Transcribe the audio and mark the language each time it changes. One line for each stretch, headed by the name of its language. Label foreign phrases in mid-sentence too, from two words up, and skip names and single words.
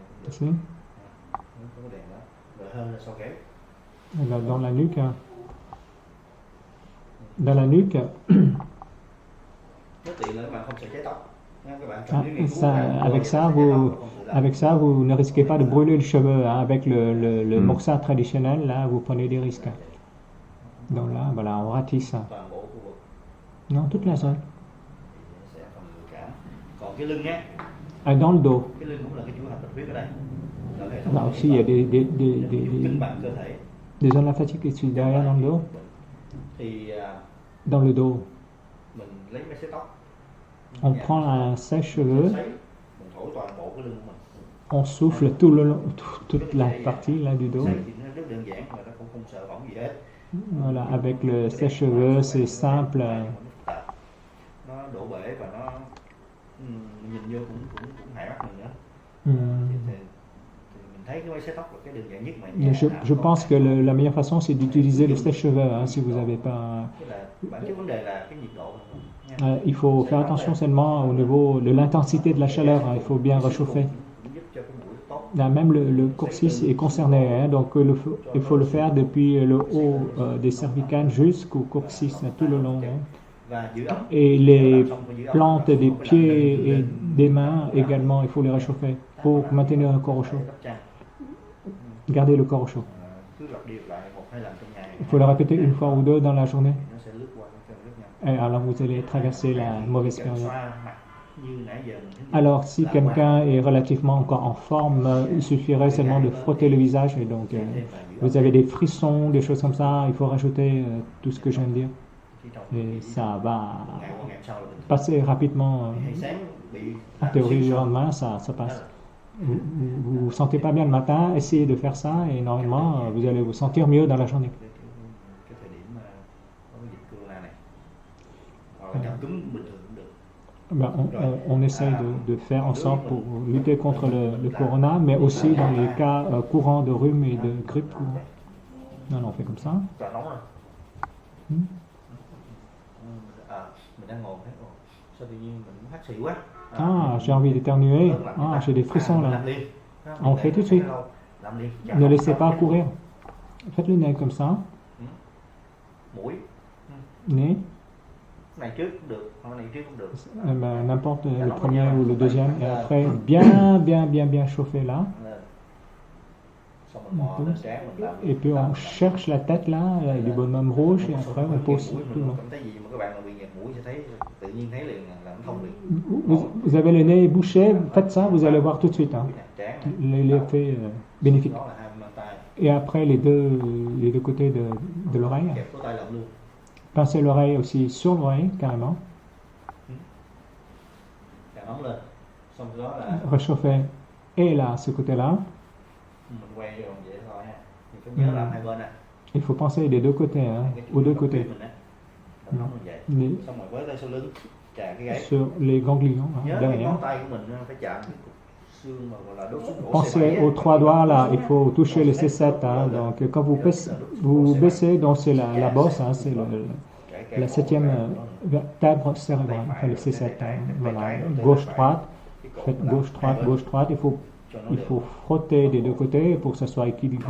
French: Ici.
Vietnamese: Có cái đèn đó. Rồi hơn là sau kéo.
French: Là dans la nuque. Dans la nuque.
Vietnamese: Rất tiện là các bạn không sợ cháy tóc. Các bạn Ah, cần nghiên cứu
French: ça, là avec ça, avec ça, vous ne risquez pas de brûler le cheveu, hein. Avec le morsa traditionnel, là, vous prenez des risques. Donc là, voilà, on ratisse.
Vietnamese: toàn bộ khu vực
French: Non, toute la zone.
Vietnamese: thì sẽ phòng ngừa cảm. Còn cái lưng á,
French: Dans le dos.
Vietnamese: cái lưng cũng là cái chuỗi hạch bạch huyết ở đây. Là hệ thống Là
French: aussi, il y a
Vietnamese: giúp cân bằng cơ thể.
French: des zones lymphatiques ici derrière dans le dos.
Vietnamese: Thì
French: Dans le dos,
Vietnamese: mình lấy cái sấy tóc.
French: on prend un sèche-cheveux,
Vietnamese: Sấy, mình thổi toàn bộ cái lưng của mình.
French: on souffle tout le long, toute la partie là du dos.
Vietnamese: Sấy thì nó rất đơn giản, người ta cũng không sợ bỏng gì hết.
French: Voilà, avec le sèche-cheveux, c'est simple.
Vietnamese: Nó đổ bể và nó nhìn vô cũng hại mắt mình nữa. Hum. Thì mình thấy cái máy sấy tóc là cái đơn giản nhất mà
French: Mais je pense que la meilleure façon, c'est d'utiliser le sèche-cheveux, hein, si vous n'avez pas.
Vietnamese: Tức là bản chất vấn đề là cái nhiệt độ nha.
French: Il faut faire attention seulement au niveau de l'intensité de la chaleur, hein, il faut bien réchauffer.
Vietnamese: Cũng giúp cho cái mũi tốt.
French: Là, même le coccyx est concerné, hein, donc il faut le faire depuis le haut des cervicales jusqu'au coccyx, tout le long. Hein.
Vietnamese: Và giữ ấm.
French: Et les plantes des pieds et des mains également, il faut les réchauffer pour maintenir le corps au chaud. Garder le corps au chaud.
Vietnamese: Cứ lặp đi lặp lại 1-2 lần trong ngày.
French: Il faut le répéter une fois ou deux dans la journée.
Vietnamese: Nó sẽ lướt qua cái cơn rất nhanh.
French: Et alors vous allez traverser la mauvaise période.
Vietnamese: Xoa mặt như nãy giờ mình thấy.
French: Alors si quelqu'un est relativement encore en forme, il suffirait seulement de frotter le visage et donc vous avez des frissons, des choses comme ça, il faut rajouter tout ce que je viens de dire. Et ça va
Vietnamese: Ngày qua ngày sau là mình
French: passer rapidement.
Vietnamese: hay sáng bị
French: En théorie, le lendemain, ça passe. Vous vous sentez pas bien le matin, essayez de faire ça et normalement, vous allez vous sentir mieux dans la journée.
Vietnamese: cái thời điểm mà có cái dịch corona này. Hoặc là cảm cúm bình thường cũng được.
French: Ben, on essaye de faire en sorte pour lutter contre le corona, mais aussi dans les cas courants de rhume et de grippe courante. Non, on fait comme ça.
Vietnamese: Trời nóng rồi. Hmm. Mình đang ngồi thấy sao tự nhiên mình hắt xì quá.
French: Ah, j'ai envie d'éternuer. Ah, j'ai des frissons là.
Vietnamese: Làm liền.
French: On fait tout de suite.
Vietnamese: Làm liền.
French: Ne laissez pas courir. Faites le nez comme ça.
Vietnamese: Mũi.
French: Nez.
Vietnamese: Cái này trước cũng được, cái này trước cũng được.
French: Ben, n'importe le premier ou le deuxième. Et après, bien chauffer là.
Vietnamese: Xong mình mò lên trán mình làm.
French: Et puis on cherche la tête là, du bonhomme rouge, et après on pose tout le long.
Vietnamese: Cảm thấy gì mà các bạn mà bị nghẹt mũi sẽ thấy tự nhiên thấy liền là nó thông liền.
French: Vous avez le nez bouché, faites ça, vous allez voir tout de suite hein,
Vietnamese: Trán.
French: l'effet bénéfique.
Vietnamese: Đó là hai bàn tay.
French: Et après les deux côtés de l'oreille,
Vietnamese: Kẹp cổ tay lận luôn.
French: pincez l'oreille aussi sur l'oreille carrément,
Vietnamese: Càng nóng lên. Xong rồi đó là
French: réchauffez et là, ce côté-là.
Vietnamese: mình quay vô vậy thôi ha. Mình phải nhớ làm hai bên nè.
French: Il faut penser des deux côtés, hein, aux deux côtés.
Vietnamese: Mình nóng như vậy.
French: Les-
Vietnamese: Xong rồi với tay sau lưng, chà cái gáy.
French: sur les ganglions hein,
Vietnamese: Nhớ cái
French: derrière.
Vietnamese: ngón tay của mình phải chạm cái cục xương mà gọi là đốt xương cổ
French: Pensez aux trois doigts là, il faut toucher le C7. Hein, donc quand vous baissez, donc c'est la bosse, hein, c'est la septième vertèbre cérébrale, enfin le C7. Hein, voilà, gauche-droite, faites gauche-droite, il faut frotter des deux côtés pour que ça soit équilibré.